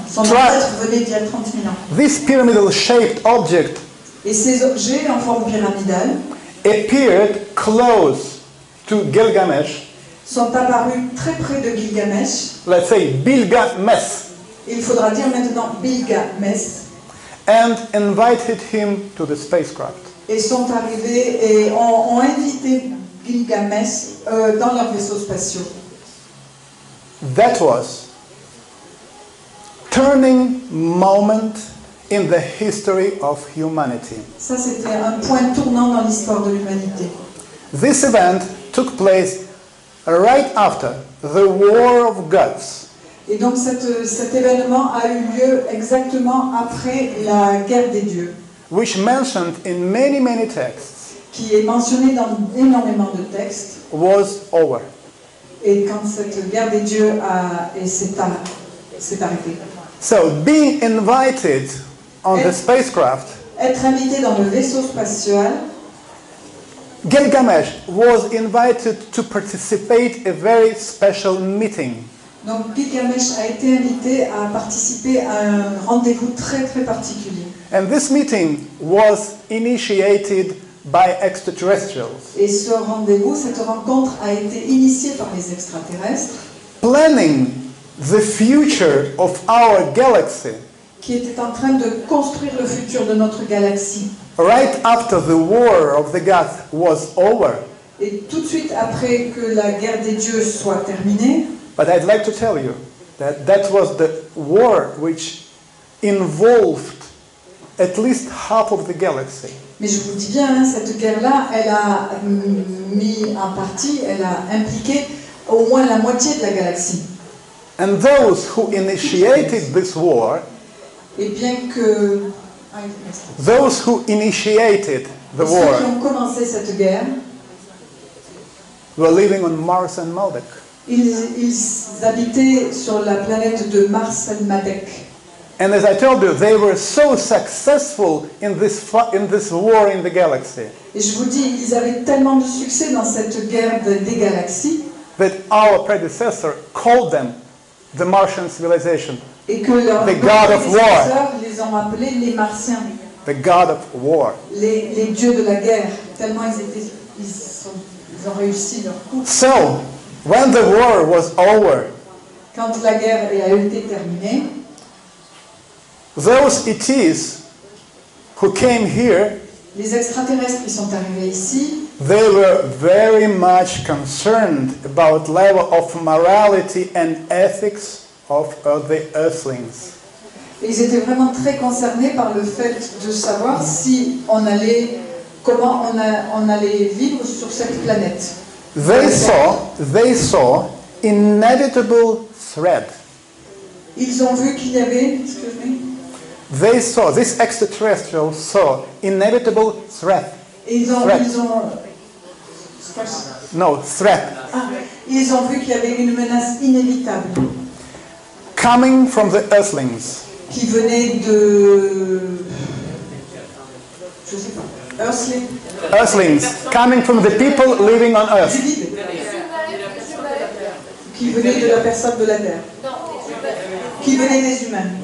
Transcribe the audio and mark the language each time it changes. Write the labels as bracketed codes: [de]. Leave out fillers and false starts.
[fr] Son ancêtre venait d'il y a 30 000 ans. [en] this pyramidal-shaped object [fr] Et ces objets en forme pyramidale [en] appeared close to Gilgamesh, [fr] sont apparus très près de Gilgamesh. [en] let's say Bilgamesh, [fr] Il faudra dire maintenant Bilgamesh. [en] and invited him to the spacecraft. [fr] Et sont arrivés et ont invité Gilgamesh dans leurs vaisseaux spatiaux. [en] That was turning moment in the history of humanity. [fr] Ça, c'était un point tournant dans l'histoire de l'humanité. [en] This event took place right after the War of Gods, [fr] Et donc cet événement a eu lieu exactement après la guerre des dieux, [en] which mentioned in many texts, [fr] qui est mentionnée dans énormément de textes. [en] was over. [fr] Et quand cette guerre des dieux s'est arrêtée. [en] So being invited on the spacecraft, [fr] Être invité dans le vaisseau spatial, [en] Gilgamesh was invited to participate in a very special meeting. [fr] donc Gilgamesh a été invité à participer à un rendez-vous très très particulier. [en] And this meeting was initiated by extraterrestrials, [fr] Et ce rendez-vous, cette rencontre a été initiée par les extraterrestres [en] planning the future of our galaxy [fr] qui étaient en train de construire le futur de notre galaxie. [en] right after the war of the gods was over. [fr] Et tout de suite après que la guerre des dieux soit terminée, [en] But I'd like to tell you that that was the war which involved at least half of the galaxy. [fr] mais je vous dis bien, hein, cette guerre-là, elle a mis en partie, elle a impliqué au moins la moitié de la galaxie. [en] And those who initiated this war, [fr] Et bien que [en] those who initiated the [fr] ceux qui [en] war, [fr] ont commencé cette guerre, [en] were living on Mars and Maldek. [fr] ils habitaient sur la planète de Mars et Madec. [en] And as I told you, they were so successful in this war in the galaxy [fr] Et je vous dis, ils avaient tellement de succès dans cette guerre des galaxies [en] that our predecessor called them the Martian civilization, [fr] et que leurs [en] The God of War. [fr] prédécesseurs les ont appelés les Martiens, [en] the god of war. [fr] les dieux de la guerre, tellement ils ont réussi leur coup. [en] So, when the war was over, [fr] Quand la guerre a été terminée, [en] those ETs who came here, [fr] les extraterrestres qui sont arrivés ici, [en] they were very much concerned about level of morality and ethics of the earthlings. [fr] ils étaient vraiment très concernés par le fait de savoir si comment on allait vivre sur cette planète. [en] They saw inevitable threat. [fr] Ils ont vu qu'il y avait, [en] These extraterrestrials saw inevitable threat. [fr] et ils ont vu qu'il y avait une menace inévitable [en] Coming from the earthlings. [fr] qui venait de, je sais pas, [en] Earthlings, coming from the people living on [fr] du [en] earth. [fr] vide, qui venait de la personne de la Terre, qui venait des humains.